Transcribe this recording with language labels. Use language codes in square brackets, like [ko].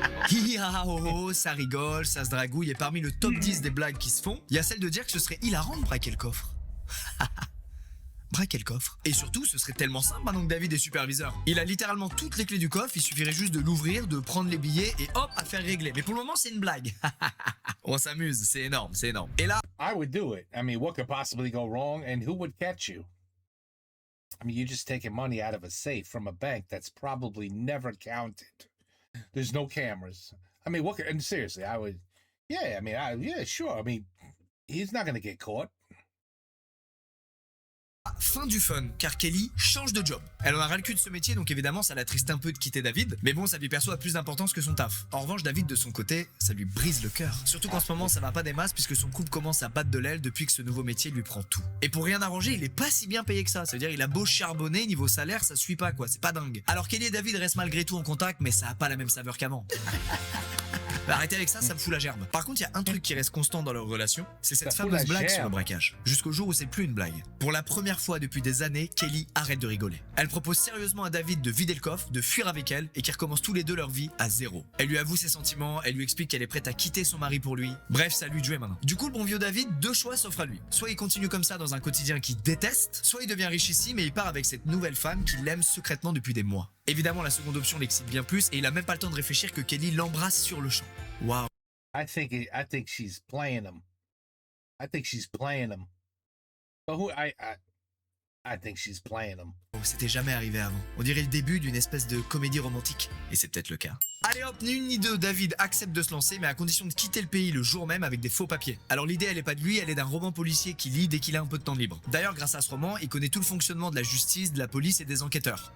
[fr] Hi-ha-ho-ho, ça rigole, ça se dragouille, et parmi le top 10 des blagues qui se font, il y a celle de dire que ce serait hilarant de braquer le coffre. Braquer le coffre. Et surtout, ce serait tellement simple maintenant que David est superviseur. Il a littéralement toutes les clés du coffre, il suffirait juste de l'ouvrir, de prendre les billets et hop, à faire régler. Mais pour le moment, c'est une blague. On s'amuse, c'est énorme, c'est énorme. Et là... [en] I would do it. I mean, what could possibly go wrong and who would catch you? I mean, you're just taking money out of a safe from a bank that's probably never counted. There's no cameras. I mean, and seriously, I would, yeah, I mean, yeah, sure. I mean, he's not going to get caught. [fr] Fin du fun, car Kelly change de job. Elle en a ras le cul de ce métier, donc évidemment ça l'attriste un peu de quitter David, mais bon, sa vie perso a plus d'importance que son taf. En revanche, David de son côté, ça lui brise le cœur. Surtout qu'en ce moment ça va pas des masses, puisque son couple commence à battre de l'aile depuis que ce nouveau métier lui prend tout. Et pour rien arranger, il est pas si bien payé que ça, c'est-à-dire il a beau charbonner, niveau salaire, ça suit pas quoi, c'est pas dingue. Alors Kelly et David restent malgré tout en contact, mais ça a pas la même saveur qu'avant. Arrêtez avec ça, ça me fout la gerbe. Par contre, il y a un truc qui reste constant dans leur relation, c'est cette fameuse blague sur le braquage. Jusqu'au jour où c'est plus une blague. Pour la première fois depuis des années, Kelly arrête de rigoler. Elle propose sérieusement à David de vider le coffre, de fuir avec elle et qu'ils recommencent tous les deux leur vie à zéro. Elle lui avoue ses sentiments, elle lui explique qu'elle est prête à quitter son mari pour lui. Bref, ça lui de jouer maintenant. Du coup, le bon vieux David, deux choix s'offrent à lui. Soit il continue comme ça dans un quotidien qu'il déteste, soit il devient richissime et il part avec cette nouvelle femme qu'il aime secrètement depuis des mois. Évidemment, la seconde option l'excite bien plus et il a même pas le temps de réfléchir que Kelly l'embrasse sur le champ. Waouh. [en] I think she's playing him. I think she's playing him. But I think she's playing him. [fr] C'était jamais arrivé avant. On dirait le début d'une espèce de comédie romantique. Et c'est peut-être le cas. Allez hop, ni une ni deux, David accepte de se lancer, mais à condition de quitter le pays le jour même avec des faux papiers. Alors l'idée, elle est pas de lui, elle est d'un roman policier qui lit dès qu'il a un peu de temps libre. D'ailleurs, grâce à ce roman, il connaît tout le fonctionnement de la justice, de la police et des enquêteurs.